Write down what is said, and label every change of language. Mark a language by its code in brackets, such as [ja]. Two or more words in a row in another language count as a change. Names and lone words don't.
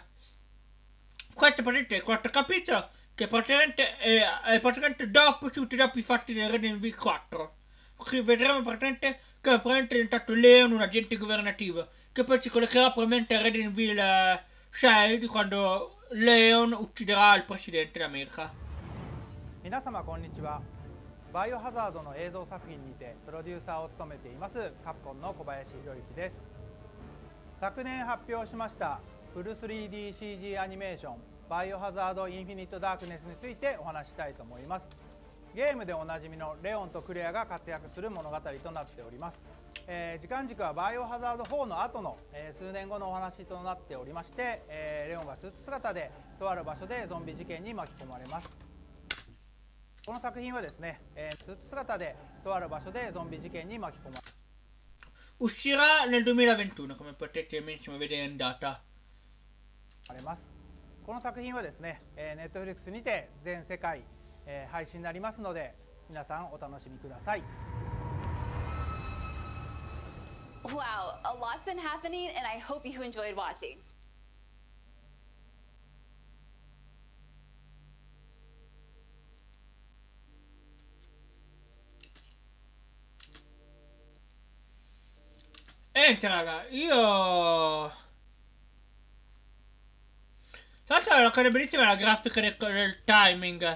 [it] Questo praticamente è il quarto capitolo che praticamente è praticamente dopo i fatti del Resident Evil 4. Qui vedremo praticamente che è diventato Leon un agente governativo, che poi si collegherà probabilmente a Resident Evil 6 quando Leon ucciderà il presidente d'America. [ja] 皆様こんにちは。バイオハザードの映像作品にてプロデューサーを務めていますカプコンの小林博之です。昨年発表しましたフル 3DCG アニメーションバイオハザードインフィニットダークネスについてお話ししたいと思います。ゲームでおなじみのレオンとクレアが活躍する物語となっております。時間軸はバイオハザード4の後の、数年後のお話となっておりまして、レオンがスーツ姿でとある場所でゾンビ事件に巻き込まれます。この作品はですね、スーツ姿でとある場所でゾンビ事件に巻き込まれ [it] Uscirà nel 2021, come potete benissimo vedere in data. [ja] ます。この作品はですね、Netflix にて全世界、配信になりますので、皆さんお楽しみください。 [en] Wow, a lot's been happening, and I hope you enjoyed watching. [it] Raga, io... Tra l'altro la cosa bellissima è la grafica del timing.